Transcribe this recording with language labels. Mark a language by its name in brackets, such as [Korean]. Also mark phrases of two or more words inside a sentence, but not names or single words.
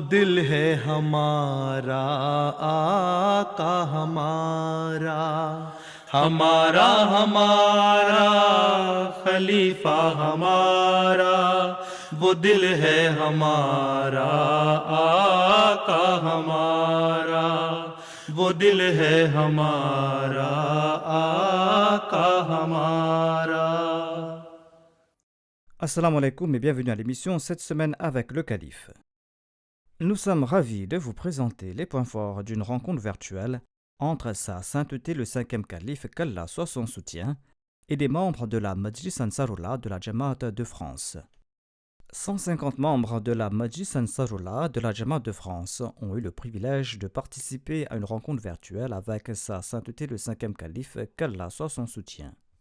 [Urdu] دل ہے ہمارا آقا ہمارا، ہمارا ہمارا خلیفہ ہمارا، وہ دل ہے ہمارا آقا ہمارا، وہ دل ہے ہمارا آقا ہمارا۔ [Arabic] السلام عليكم [French] et bienvenue à l'émission cette semaine avec le Calife. Nous sommes ravis de vous présenter les points forts d'une rencontre virtuelle entre Sa Sainteté le 5e Calife, qu'Allah soit son soutien, et des membres de la Majlis Ansarullah de la Jamaat de France. 150 membres de la Majlis Ansarullah de la Jamaat de France ont eu le privilège de participer à une rencontre virtuelle avec Sa Sainteté le 5e Calife, qu'Allah soit son soutien.